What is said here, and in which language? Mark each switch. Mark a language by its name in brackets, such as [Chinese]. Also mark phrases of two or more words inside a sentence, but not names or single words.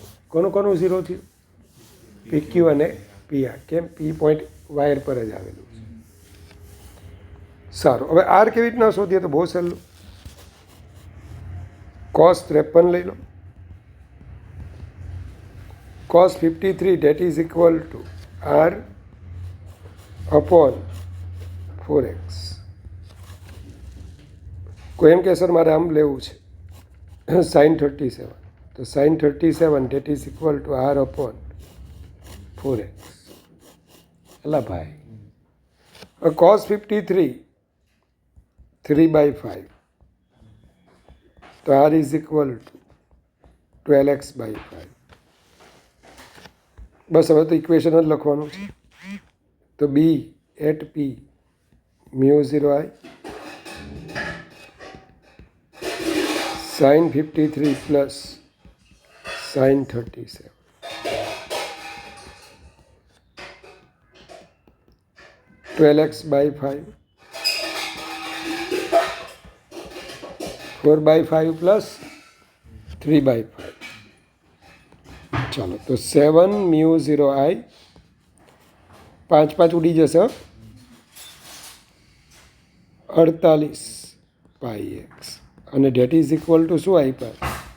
[Gujarati] કોનું 0 થયું? PQ અને PR. કેમ? P પોઈન્ટ વાયર પર જ આવેલું છે. સારું, હવે R કેવી રીતના શોધીએ? તો બહુ સહેલું. [English] cos 53 [Gujarati] લઈ લો. [English] cos 53 that is equal to R upon 4x. [Gujarati] કોઈ એમ કે સર મારે આમ લેવું છે sin 37, તો sin 37 [English] that is equal to R upon 4x. [Gujarati] એલા ભાઈ, [English] cos 53 3/5, તો R is equal to 12x/5. [Gujarati] બસ હવે તો ઇક્વેશન જ લખવાનું છે. [English] તો B at P μ0I sin 53 plus sin 37. तो 12x/5 4/5 plus 3/5. [Gujarati] ચાલો, તો 7 μ0I 5 ઉડી જશે 48πx અને [English] that is equal to [Gujarati] શું આપ્યા?